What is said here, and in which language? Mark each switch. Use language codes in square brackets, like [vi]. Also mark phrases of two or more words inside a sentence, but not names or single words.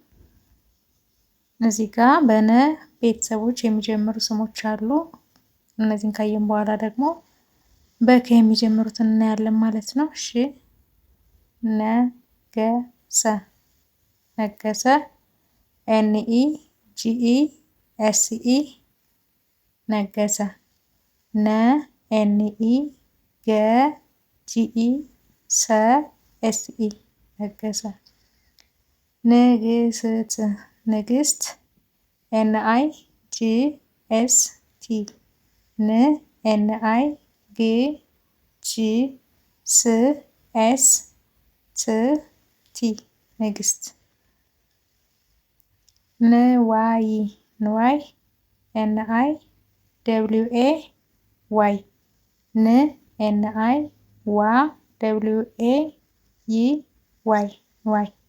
[am] እዚህ ጋር በነ ቤተሰቦች የሚጀምሩ ስሞች አሉ። እነዚህን ካየን በኋላ ደግሞ በከ የሚጀምሩትን እናያለን ማለት ነው። እሺ ነገሰ፣ ነገሰ፣ [en] N E G E S E [am] ነገሰ፣ ነ ኤንኢ ገ ጂኢ ሰ ኤስኢ ነገሰ። ንግስት፣ ንግስት፣ [en] N I G S T፣ [am] ን ኤንአይ ግ ጂ ስ ኤስ ት ቲ ንግስት። ንዋይ፣ ንዋይ፣ [en] N I W A Y፣ [am] ን ኤንአይ ዋ ደብሊው ኤ ይ ዋይ፣ ዋይ።